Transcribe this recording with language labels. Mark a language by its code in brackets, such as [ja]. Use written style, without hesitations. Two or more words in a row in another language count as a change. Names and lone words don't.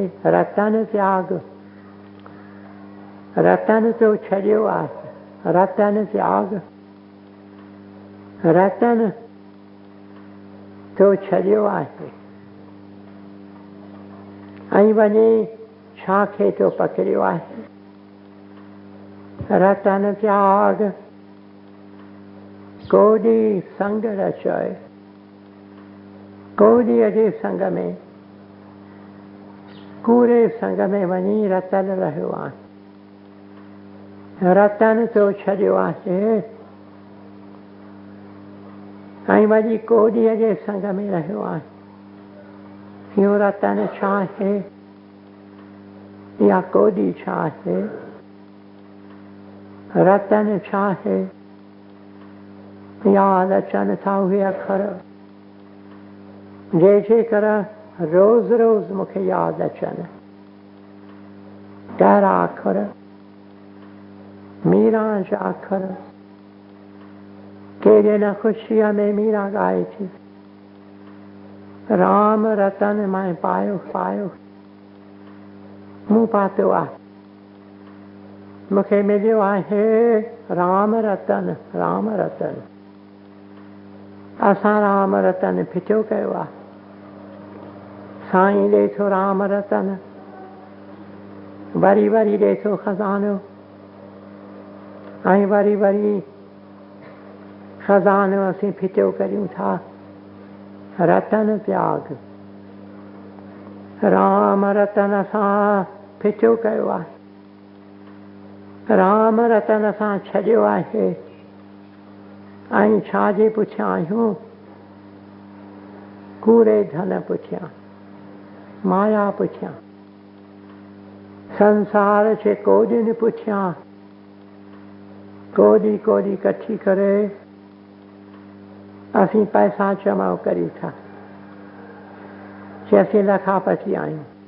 [sd] रतन त्याग। रतन तो छॾियो आहे। रतन त्याग रतन तो छॾियो आहे। ऐं वञी छा खे तो पकड़ियो आहे? रतन त्याग कोडी संग रचय। कोडीअ जे संग में कूड़े संग में वञी रतन रहियो आहे। रतन तो छॾियो आहे ऐं वञी कोडीअ जे संग में रहियो आहे। इहो रतन छा आहे? या कोडी छा आहे? रतन छा आहे? यादि अचनि था उहे अखर जंहिंजे करे रोज़ रोज़ मूंखे यादि अचनि। कहिड़ा अखर? मीरा जा अखर। कहिड़े न ख़ुशीअ में मीरा ॻाए थी, [hi] राम रतन मैं पायो [sd] मूं पातो आहे। मूंखे मिलियो आहे राम रतन। असां राम रतन फिटियो कयो आहे। साईं ॾे थो राम रतन, वरी ॾे थो खज़ानो, ऐं वरी खज़ानो असीं फिटियो करियूं था। रतन त्याग राम रतन असां फिटियो कयो आहे। राम रतन असां छॾियो आहे। ऐं छाजे पुठियां आहियूं? कूड़े धन पुठियां, माया पुठियां, संसार जे कोडियुनि पुठियां कोडी कठी करे असीं पैसा जमा करियूं था जे असीं लखापती आहियूं।